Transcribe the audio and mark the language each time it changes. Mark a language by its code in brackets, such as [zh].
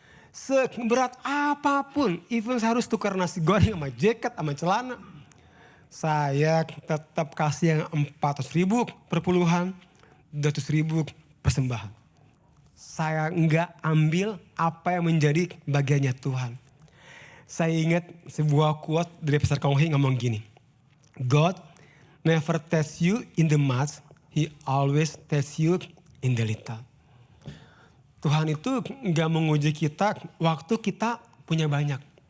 [id] Seberat apapun, even saya harus tukar nasi goreng sama jaket sama celana, saya tetap kasih yang 400 ribu perpuluhan, 200 ribu persembahan. saya enggak ambil apa yang menjadi bagiannya Tuhan. Saya ingat sebuah quote dari Pastor Kong Hee ngomong gini. [en] God never tests you in the much, He always tests you in the little. [id] Tuhan itu enggak menguji kita waktu kita punya banyak.